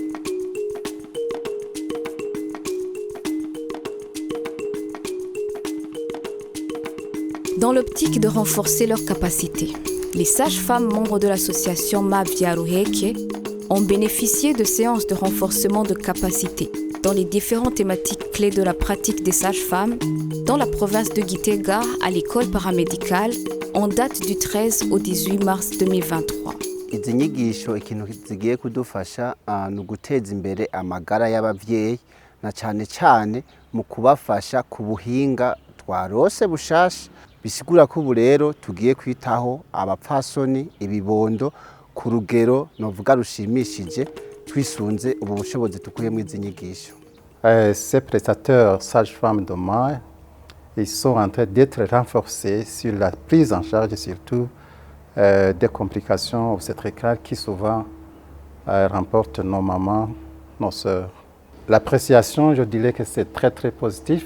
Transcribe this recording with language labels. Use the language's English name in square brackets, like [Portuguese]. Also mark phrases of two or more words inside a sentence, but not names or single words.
[French] Dans l'optique de renforcer leurs capacités, les sages-femmes membres de l'association Mavyaruheke ont bénéficié de séances de renforcement de capacités dans les différentes thématiques clés de la pratique des sages-femmes dans la province de Gitega à l'école paramédicale en date du 13 au 18 mars 2023. [Rundi] Izi nyigisho ikintu zigiye kudufasha ni uguteza imbere amagara y'abavyeyi na cyane cyane mu kubafasha ku buhinga twarose bushasha bisigura ko ubu rero tugiye kwitaho abapfasoni ibibondo ku rugero novuga rushimishije twisunze ubu bushobozi tukuye mu izi nyigisho. [French] Ces prestateurs sages-femmes d'Oma, ils sont en train d'être renforcés sur la prise en charge surtout des complications obstétricales qui souvent remportent nos mamans, nos sœurs. L'appréciation, je dirais que c'est très très positif.